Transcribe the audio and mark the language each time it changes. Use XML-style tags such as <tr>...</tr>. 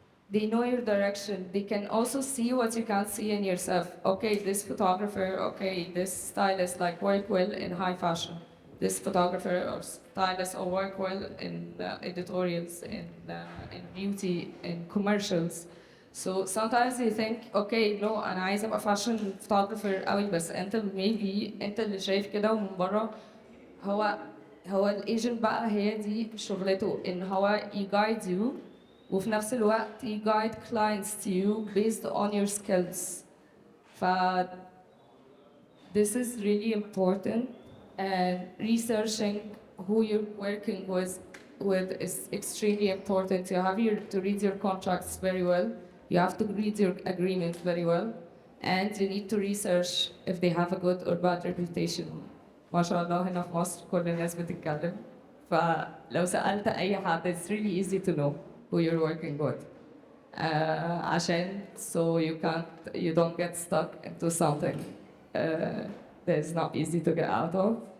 <en>They know your direction. They can also see what you can't see in yourself. Okay, this photographer, okay, this stylist like work well in high fashion. This photographer or stylist or work well in editorials, in beauty, in commercials. So sometimes you think, okay, no,</en> <ar>أنا عايزة أبقى</ar> <en>fashion photographer</en> <ar>قوي بس أنت maybe أنت اللي شايف كده ومن بره هو الايجنت بقى هي دي شغلته ان هو يجايد يو وفي نفس الوقت يجايد</ar> <en>clients to you based on your skills. ف this is really important and researching who you're working with is extremely important. You have to read your contracts very well. You have to read your agreements very well. And you need to research if they have a good or bad reputation.</en> <ar>ما شاء الله هنا في مصر كل الناس بتتكلم. فلو سألت أي حد</ar> <en>it's really easy to know who you're working with. عشان so you don't get stuck into something that is not easy to get out of.</en>